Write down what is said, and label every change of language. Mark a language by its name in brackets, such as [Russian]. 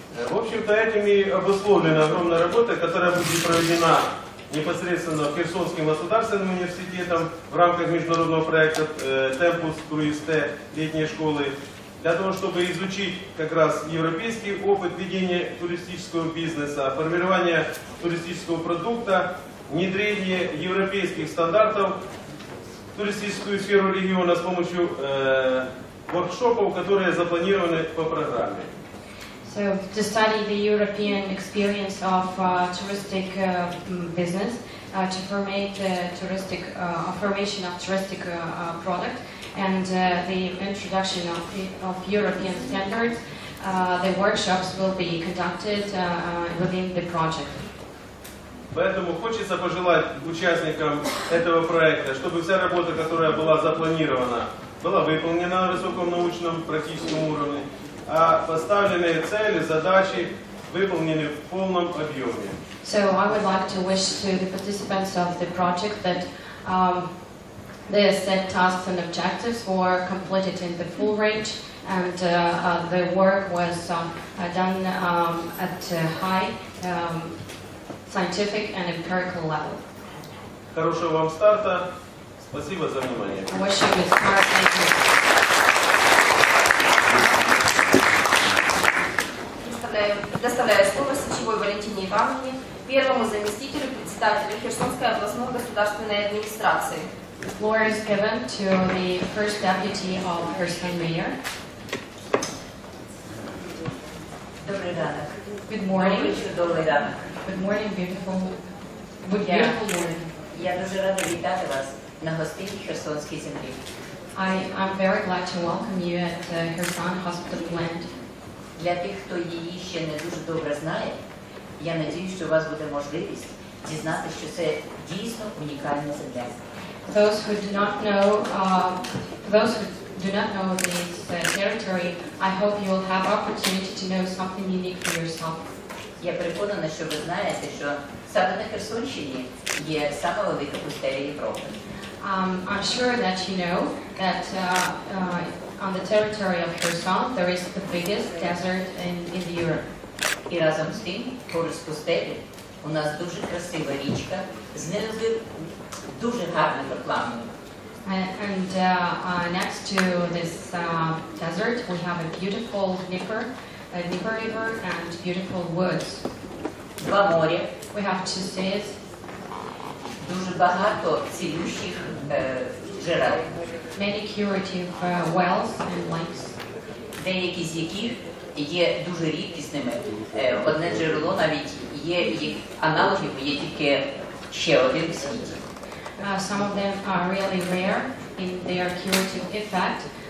[Russian] В общем-то, этим и обусловлена огромная работа, которая будет проведена непосредственно Херсонским государственным университетом в рамках международного проекта Tempus CruiseT летней школы, для того, чтобы изучить как раз европейский опыт ведения туристического бизнеса, формирования туристического продукта, внедрение европейских стандартов в туристическую сферу региона с помощью воркшопов, которые запланированы по программе. [English] So to study the European experience of touristic business, to formate formation of touristic product, and the introduction of European standards, the workshops will be conducted within the project. [Russian] Поэтому хочется пожелать участникам этого проекта, чтобы вся работа, которая была запланирована, была выполнена на высоком научном практическом уровне, а поставленные цели, задачи выполнены в полном объеме. [English] So I would like to wish to the participants of the project that the set tasks and objectives were completed in the full range, and the work was done at a high scientific and empirical level. [Russian] Хорошего вам старта. Спасибо за внимание. [English] I wish you good start. Thank you. [Russian] Предоставляю слово Сычевой Валентине Ивановне, первому заместителю председателя Херсонской областной государственной администрации. [English] The floor is given to the first deputy of Kherson Mayor. [Ukrainian] Добрий ранок. [English] Good morning. [Ukrainian] Чудовий ранок. [English] Good morning, beautiful morning. [Ukrainian] Я дуже рада вітати вас на гостинній Херсонській землі. [English] I'm very glad to welcome you at Kherson Hospital Land. [Ukrainian] Для тих, хто її ще не дуже добре знає, я надіюсь, що у вас буде можливість дізнатися, що це дійсно унікальна земля. [English] those who do not know, this territory, I hope you will have opportunity to know something unique for yourself. [Ukrainian] Я переконана, що ви знаєте, що саме на Херсонщині є саме велика пустеля Європи. [English] I'm sure that you know that on the territory of Kherson there is the biggest desert in Europe. [Ukrainian] І разом з тим, поруч з пустелі, у нас дуже красива річка з дуже гарним рекламою. [English] And next to this desert, we have a beautiful Dnieper River and beautiful woods. [Ukrainian] Два моря. [English] We have two seas. [Ukrainian] Дуже багато цілющих джерел. [English] Many curative wells and lakes. [Ukrainian] Деякі з яких є дуже рідкісними. Одне джерело навіть є, їх аналогів є тільки ще один в світі. [English] Some of them are really rare in their curative effect.